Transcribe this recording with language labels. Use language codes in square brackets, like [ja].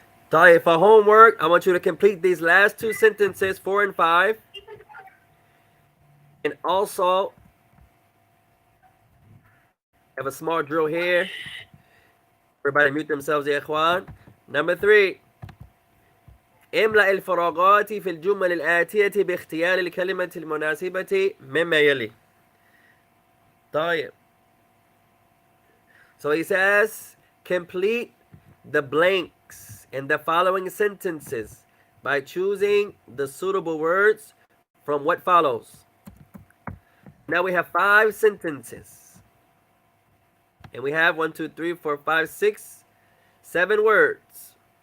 [en] طيب, for homework, I want you to complete these last two sentences, 4 and 5. And also, have a small drill here. Everybody mute themselves, [ar] يا إخوان. [en] Number 3. [ar] املأ الفراغات في الجمل الآتية باختيار الكلمة المناسبة مما يلي. طيب. [en] So he says, complete the blanks in the following sentences by choosing the suitable words from what follows. Now we have 5 sentences. And we have 1, 2, 3, 4, 5, 6, 7 words.